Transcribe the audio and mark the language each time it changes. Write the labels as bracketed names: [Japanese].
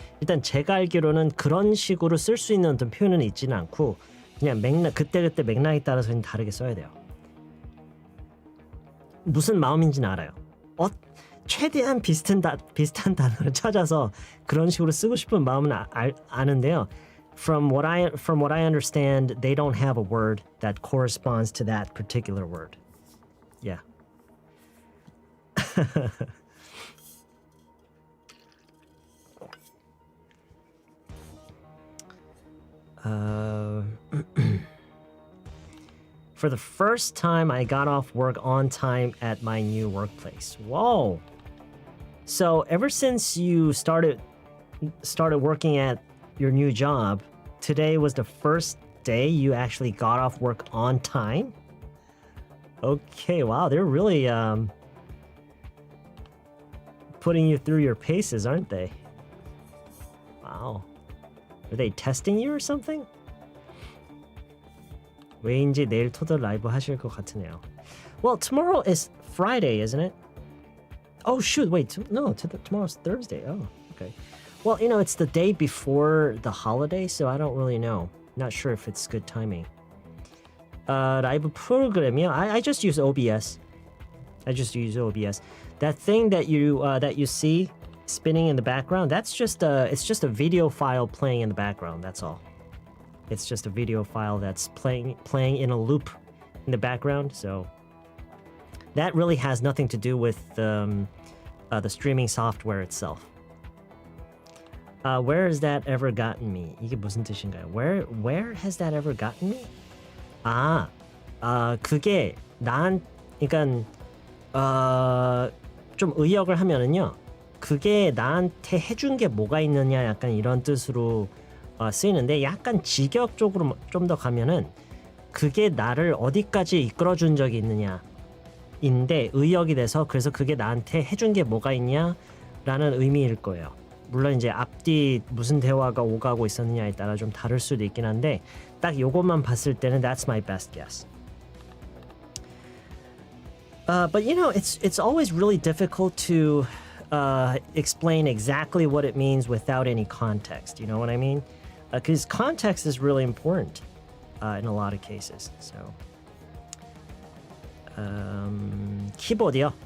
[Korean] 일단 제가 알기로는 그런 식으로 쓸 수 있는 어떤 표현은 있지는 않고 그냥 그때그때 맥락에 따라서는 다르게 써야 돼요. 무슨 마음인지는 알아요. 최대한 비슷한 단어를 찾아서 그런 식으로 쓰고 싶은 마음은 아는데요. [English] From what I understand, they don't have a word that corresponds to that particular word. Yeah. For the first time, I got off work on time at my new workplace. Whoa! So ever since you started working at your new job, today was the first day you actually got off work on time? Okay, wow, they're really putting you through your paces, aren't they? Wow. Are they testing you or something? [Korean] 왜인지 내일 토들 라이브 하실 것 같으네요. [English] Well, tomorrow is Friday, isn't it? Oh, shoot, wait, no, tomorrow's Thursday. Oh, okay. Well, it's the day before the holiday, so I don't really know. Not sure if it's good timing. [Korean] 라이브 프로그램이요? [English] I just use OBS. That thing that you see spinning in the background, it's just a video file playing in the background, that's all. It's just a video file that's playing in a loop in the background, so that really has nothing to do with the streaming software itself. Where has that ever gotten me? [Korean] 이게 무슨 뜻인가요? [English] Where has that ever gotten me? [Korean] 그게 그러니까 좀 의역을 하면은요. 그게 나한테 해준 게 뭐가 있느냐 약간 이런 뜻으로 쓰이는데 약간 직역적으로 좀 더 가면은 그게 나를 어디까지 이끌어준 적이 있느냐인데 의역이 돼서 그래서 그게 나한테 해준 게 뭐가 있냐라는 의미일 거예요. 물론 이제 앞뒤 무슨 대화가 오가고 있었느냐에 따라 좀 다를 수도 있긴 한데 딱 요것만 봤을 때는 [English] that's my best guess. But you know, it's always really difficult to explain exactly what it means without any context. You know what I mean? Because context is really important in a lot of cases. So, keyboard이요.